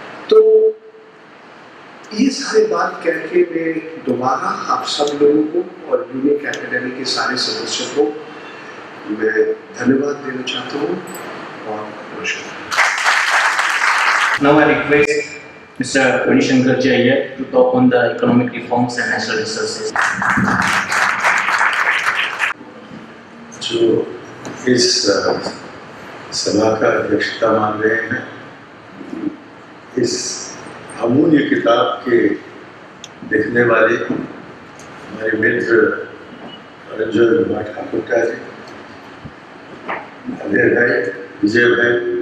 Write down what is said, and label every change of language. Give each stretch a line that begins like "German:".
Hindi: तो ये सारी बात कह के मैं दोबारा आप सब लोगों को और यूनिक एकेडमी के सारे सदस्यों को मैं धन्यवाद देना चाहता हूँ और नमस्कार।
English: Now I request Mr. Vanishankar Ji Iyer to talk on the economic reforms and natural resources.
Hindi: जो इस सभा का अध्यक्षता मान रहे हैं, इस अमूल्य किताब के लिखने वाले हमारे मित्र रंजन कुमार ठाकुर जी, अजय भाई, विजय भाई,